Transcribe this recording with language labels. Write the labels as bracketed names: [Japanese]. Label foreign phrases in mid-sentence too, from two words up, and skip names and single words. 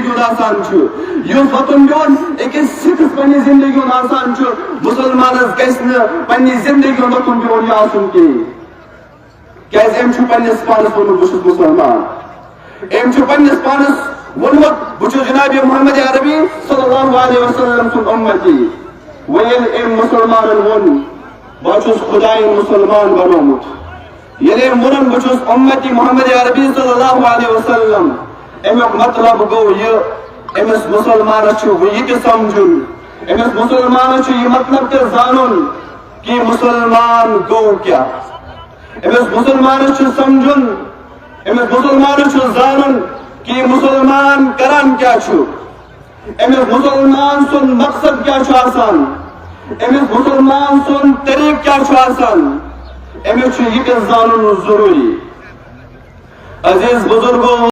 [Kashmiri] ہُنٛد آسان چھُ یُتھ وتھن بیون أکِس سکھس پننہِ زندگی ہُنٛد آسان چھُ مسلمانس گژھِ نہٕ پننہِ زندگی ہُنٛد وتھن بیون یہِ آسُن کِہیٖنۍ کیازِ أمۍ چھُ پننِس پانس ووٚنمُت بہٕ چھُس مُسلمان أمۍ چھُ پننِس پانس ووٚنمُت بہٕ چھُس جناب محمد عربی [Arabic] صلی اللہ علیہ وسلم [Kashmiri] سُنٛد اُمتی وۄنۍ ییٚلہِ أمۍ مُسلمانن ووٚن بہٕ چھُس خۄدایَن مُسلمان بنومُت ییٚلہِ أمۍ ووٚنُن بہٕ چھُس اُمتی محمد عربی [Arabic] صلی اللہ علیہ وسلم [Kashmiri] امیُک مطلب گوٚو یہِ أمِس مُسلمانس چھُ وۄنۍ یہِ تہِ سمجھُن أمِس مُسلمانس چھُ یہِ مطلب تہِ زانُن کہ مُسلمان گوٚو کیٛاہ أمِس مُسلمانس چھُ سمجھُن أمِس مُسلمانس چھُ زانُن کہ مسلمان کران کیا چھُ أمِس مسلمان سُنٛد مقصد کیا چھُ آسان أمِس مسلمان سُنٛد طریق کیا چھُ آسان أمِس چھُ یہِ تہِ زانُن ضروٗری عزیز بزرگو